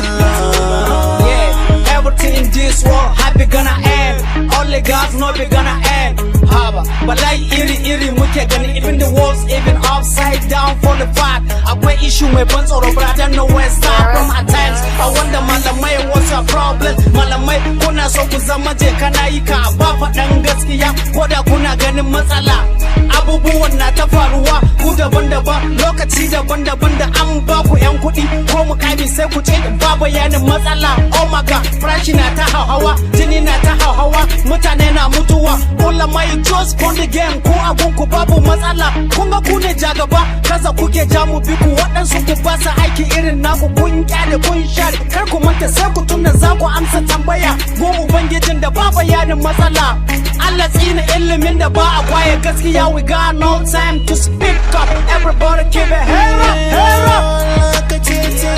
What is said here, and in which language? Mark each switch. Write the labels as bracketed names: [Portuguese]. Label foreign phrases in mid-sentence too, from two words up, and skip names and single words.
[English] Yeah, everything in this world, happy gonna end. Only God's not be gonna end. [Hausa] Haba, balai iri iri muke gani. [English] Even the walls, even upside down, fall apart. [Hausa] Akwai issue mai ban tsoro, [English] but I don't know where start from at times. I wonder malamai, what's your problem? [Hausa] Malamai, kuna so ku zama je kana yi ka ba faɗan gaskiya, ko da kuna ganin matsala. Abubuwan na ta faruwa, ku daban-daban, lokaci daban-daban da an ba ku yan kuɗi ko mukami sai ku ce ba bayanin matsala. [English] Oh my God, [Hausa] farashi na ta hauhawa, jini na ta hauhawa, mutane na mutuwa. Malamai, [English] just pon the game, [Hausa] ku abun ku babu matsala. Kun ga ku ne jagaba, kaza kuke ja mu bi ku, waɗansu ku ba su aiki irin naku, kun kyale kun share. Kar ku manta sai ku tuna za ku amsa tambaya. Mu ubangijin da ba bayanin matsala. Allah tsina ilimin da ba a kwaye gaskiya, [English] we got no time to speak up. Everybody keep it head up, head up.